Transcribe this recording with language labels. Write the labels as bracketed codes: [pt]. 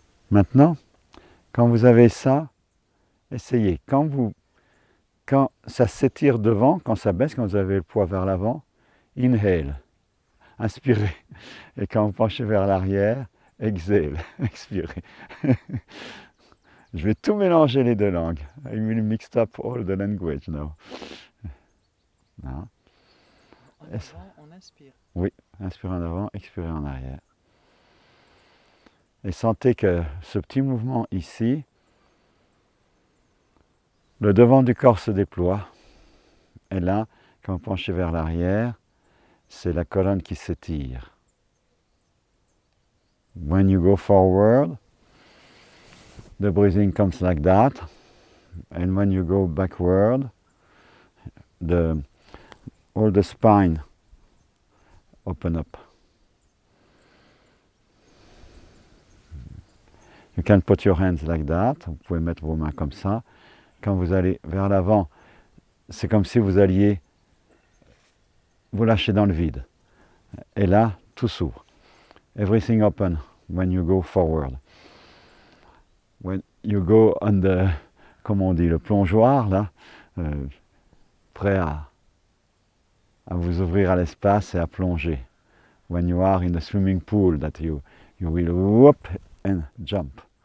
[fr] Maintenant, quand vous avez ça, essayez. Quand ça s'étire devant, quand ça baisse, quand vous avez le poids vers l'avant, inhale, inspirez. Et quand vous penchez vers l'arrière, exhale, expirez. Je vais tout mélanger les deux langues. [en] I will mix up all the language now. [fr] Non. En avant, on inspire. Oui, inspirez en avant, expirez en arrière. Et sentez que ce petit mouvement ici, le devant du corps se déploie. Et là, quand vous penchez vers l'arrière, c'est la colonne qui s'étire. [en] When you go forward, the breathing comes like that. And when you go backward, all the spine open up. You can put your hands like that. [fr] Vous pouvez mettre vos mains comme ça. Quand vous allez vers l'avant, c'est comme si vous alliez vous lâcher dans le vide. Et là, tout s'ouvre. [en] Everything open when you go forward. When you go on the, [fr] comme on dit, le plongeoir, là, prêt à vous ouvrir à l'espace et à plonger. [en] When you are in the swimming pool, that you will whoop and jump.